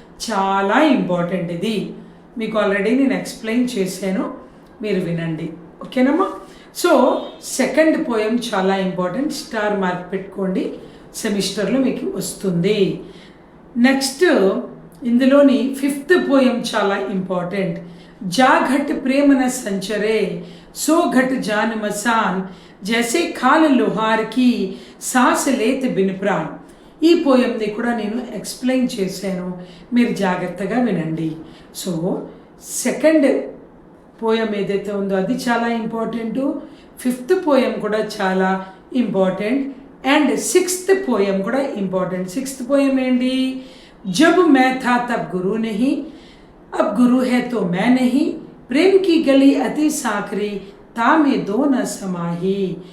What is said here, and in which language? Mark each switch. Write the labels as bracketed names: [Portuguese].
[Telugu] చాలా ఇంపార్టెంట్ ఇది. మీకు ఆల్రెడీ నేను ఎక్స్ప్లెయిన్ చేశాను, మీరు వినండి, ఓకేనమ్మా. సో సెకండ్ పోయం చాలా ఇంపార్టెంట్, స్టార్ మార్క్ పెట్టుకోండి, సెమిస్టర్లో మీకు వస్తుంది. నెక్స్ట్ ఇందులోని 5th పోయం చాలా ఇంపార్టెంట్. [Hindi] जा घट प्रेम न संचरे सो घट जान मसान, जैसे खाल लोहार की सांस लेत बिन प्राण. [Telugu] ఈ పోయంని కూడా నేను ఎక్స్ప్లెయిన్ చేశాను, మీరు జాగ్రత్తగా వినండి. సో సెకండ్ పోయం ఏదైతే ఉందో అది చాలా ఇంపార్టెంటు, 5th పోయం కూడా చాలా ఇంపార్టెంట్, అండ్ 6th పోయం కూడా ఇంపార్టెంట్. 6th పోయం ఏంటి? [Hindi] జబ్ మే థా తబ్ గురు నహీ, अब गुरु है तो मैं नहीं, प्रेम की गली अति साकरी తామే దోన సమాహి.